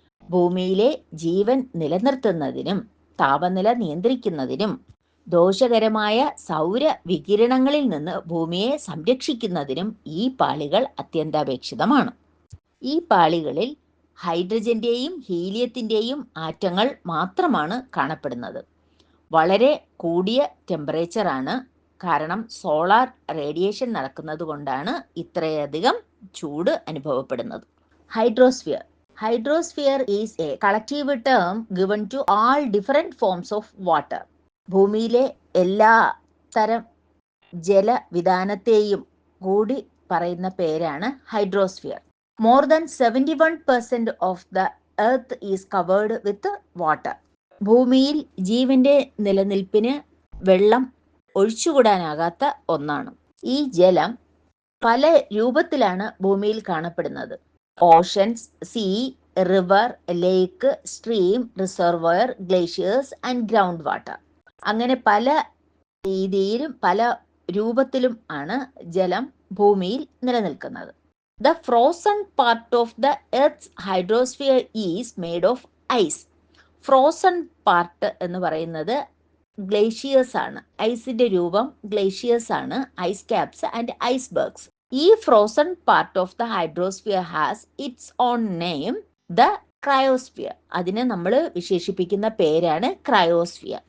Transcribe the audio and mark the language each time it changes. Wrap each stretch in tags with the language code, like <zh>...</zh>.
<ml>ഭൂമിയിലെ ജീവൻ നിലനിർത്തുന്നതിനും താപനില നിയന്ത്രിക്കുന്നതിനും ദോഷകരമായ സൗര വികിരണങ്ങളിൽ നിന്ന് ഭൂമിയെ സംരക്ഷിക്കുന്നതിനും ഈ പാളികൾ അത്യന്താപേക്ഷിതമാണ്. ഈ പാളികളിൽ ഹൈഡ്രജന്റെയും ഹീലിയത്തിൻ്റെയും ആറ്റങ്ങൾ മാത്രമാണ് കാണപ്പെടുന്നത്. വളരെ കൂടിയ ടെമ്പറേച്ചറാണ്, കാരണം സോളാർ റേഡിയേഷൻ നടക്കുന്നത് കൊണ്ടാണ് ഇത്രയധികം ചൂട് അനുഭവപ്പെടുന്നത്. Hydrosphere.</ml> <en>Hydrosphere is a collective term given to all different forms of water.</en> <ml>ഭൂമിയിലെ എല്ലാ തരം ജലവിധാനത്തെയും കൂടി പറയുന്ന പേരാണ് hydrosphere.</ml> <en>More than 71% of the earth is covered with water.</en> <ml>ഭൂമിയിൽ ജീവന്റെ നിലനിൽപ്പിന് വെള്ളം ഒഴിച്ചുകൂടാനാകാത്ത ഒന്നാണ്. ഈ ജലം പല രൂപത്തിലാണ് ഭൂമിയിൽ കാണപ്പെടുന്നത്.</ml> <en>Oceans, sea, river, lake, stream, reservoir, glaciers and ground water.</en> <ml>അങ്ങനെ പല രീതിയിലും പല രൂപത്തിലും ആണ് ജലം ഭൂമിയിൽ നിലനിൽക്കുന്നത്.</ml> <en>The frozen part of the Earth's hydrosphere is made of ice.</en> <ml>Frozen part എന്ന് പറയുന്നത് ഗ്ലേഷ്യേഴ്സ് ആണ്. ഐസിന്റെ രൂപം ഗ്ലേഷ്യേഴ്സ് ആണ്,</ml> <en>Ice caps and icebergs. ഈ frozen part of the hydrosphere has its own name, the cryosphere.</en> <ml>അതിനെ നമ്മൾ വിശേഷിപ്പിക്കുന്ന പേരാണ് ക്രയോസ്ഫിയർ.</ml>